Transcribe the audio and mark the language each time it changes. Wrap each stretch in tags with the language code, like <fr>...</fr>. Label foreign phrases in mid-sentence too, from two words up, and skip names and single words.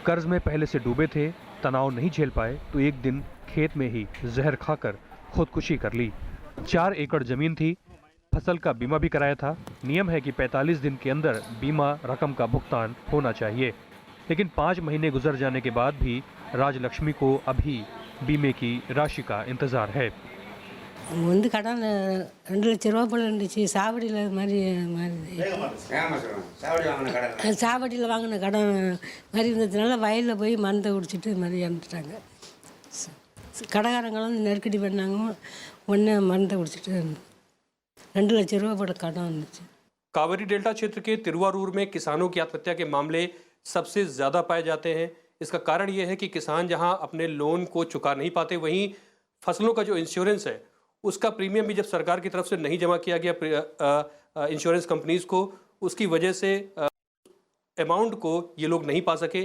<hi>कर्ज में पहले से डूबे थे, तनाव नहीं झेल पाए तो एक दिन खेत में ही जहर खाकर खुदकुशी कर ली। 4 एकड़ जमीन थी, फसल का बीमा भी कराया था। नियम है कि 45 दिन के अंदर बीमा रकम का भुगतान होना चाहिए, लेकिन 5 महीने गुजर जाने के बाद भी राजलक्ष्मी को अभी बीमे की राशि का इंतजार है।</hi> <ta>வந்து கடன் 2 லட்ச ரூபா போல இருந்துச்சு. சாவடியில் மாதிரி சாவடியில் வாங்கின கடன் மாதிரி இருந்ததுனால வயலில் போய் மருந்தை குடிச்சிட்டு மாதிரி இறந்துட்டாங்க. கடைக்காரங்களும் நெருக்கடி பண்ணாங்க, ஒன்று மருந்தை குடிச்சிட்டு 2 லட்ச ரூபா போல கடன் வந்துச்சு.</ta> <hi>कावेरी डेल्टा क्षेत्र के तिरुवारूर में किसानों की आत्महत्या के मामले सबसे ज़्यादा पाए जाते हैं। इसका कारण ये है कि किसान जहां अपने लोन को चुका नहीं पाते, वहीं फसलों का जो इंश्योरेंस है उसका प्रीमियम भी जब सरकार की तरफ से नहीं जमा किया गया</hi> <en>insurance companies</en> <hi>को, उसकी वजह से अमाउंट को ये लोग नहीं पा सके।</hi>